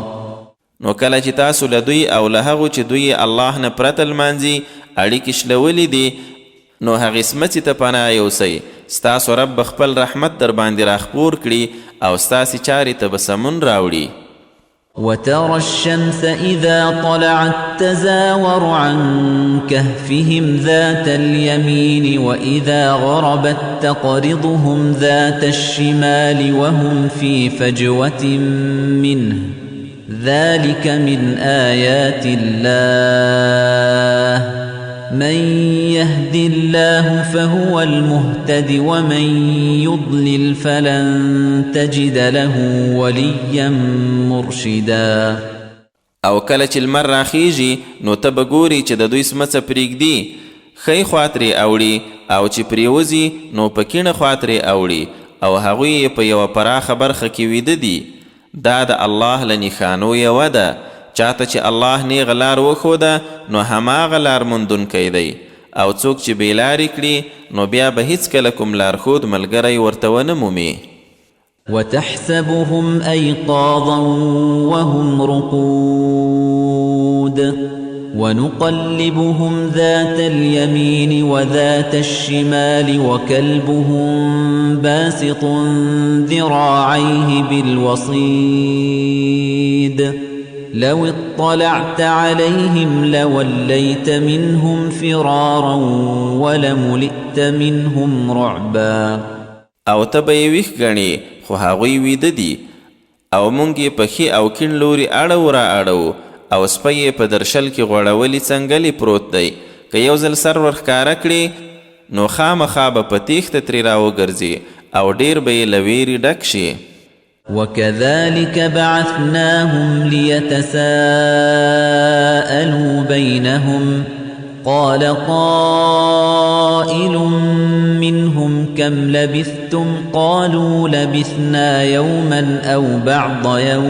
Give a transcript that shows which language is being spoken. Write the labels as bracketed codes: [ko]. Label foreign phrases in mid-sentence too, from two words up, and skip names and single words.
[ps] نو کله چې تاسو له دوی او له هغو چې دوی الله نه پرته لمانځي اړیکې شلولې دي نو هغې سمڅې ته پناه یوسئ ستاسو رب خپل رحمت در باندې راخپور کړي او ستاسې چارې ته به سمون راوړي [ar] وترى الشمس إذا طلعت تزاور عن كهفهم ذات اليمين وإذا غربت تقرضهم ذات الشمال وهم في فجوة منه ذلك من آيات الله من يهد الله فهو المهتد ومن يضلل فلن تجد له وليا مرشدا [ps] او کله چې لمر راخیږي نو ته به ګوري چې د دوی سمڅه پرېږدي ښی خوا ترې اوړي او چې پرېوځي نو په کیڼه خوا ترې اوړي او هغوی یې په یوه پراخه برخه کې ویده دي دا د الله له نښانو یوه ده چاته چې الله نیغه لار وښوده نو هماغه لار موندونکی دی او څوک چې بېلارې کړي نو بیا به هیڅکله کوم لارښود ملګری ورته ونه مومي [ar] وتحسبهم أيقاظا وهم رقود ونقلبهم ذات اليمين وذات الشمال وكلبهم باسط ذراعيه بالوصيد لو اطلعت عليهم لوليت منهم فرارا ولملئت منهم رعبا [ps] او ته به یې ویښ ګڼې خو هغوی ویده دي او موږ یې پښې او کیڼ لوري اړو را اړو او سپی یې په درشل کې غوړولي څنګلې پروت دی که یو ځل سر ورښکاره کړي نو خامخا به په تیښته ترې راوګرځي او ډیر به یې له ویرې ډک شي [ar] وكذلك بعثناهم ليتساءلوا بينهم قال قائل منهم كم لبثتم قالوا لبثنا يوما أو بعض